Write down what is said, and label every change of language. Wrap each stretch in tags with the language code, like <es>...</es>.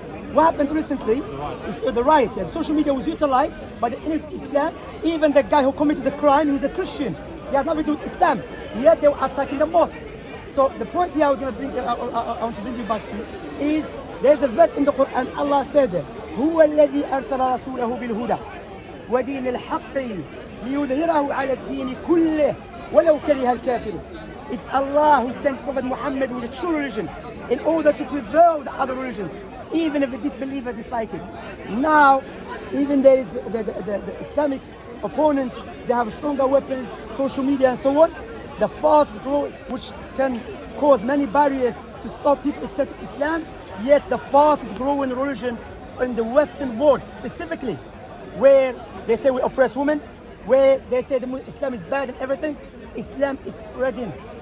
<en>Is the riots. Yeah. Social media was utilized by the enemies of Islam. Even the guy who committed the crime, he was a Christian. He had nothing to do with Islam. Yet they were attacking the mosque. So the point here I want to bring you back to is there's a verse in the Quran. Allah said,</en> <ar>"هو الذي أرسل رسوله بالهدى ودين الحق ليظهره على الدين كله ولو كره الكافرون."</ar> <en>It's Allah who sent Prophet Muhammad with the true religion in order to preserve the other religions, even if the disbelievers dislike it. Now, even there is the Islamic opponents, they have stronger weapons, social media and so on. The fastest growing, which can cause many barriers to stop people accepting Islam, yet the fastest growing religion in the Western world, specifically, where they say we oppress women, where they say Islam is bad and everything, Islam is spreading.</en>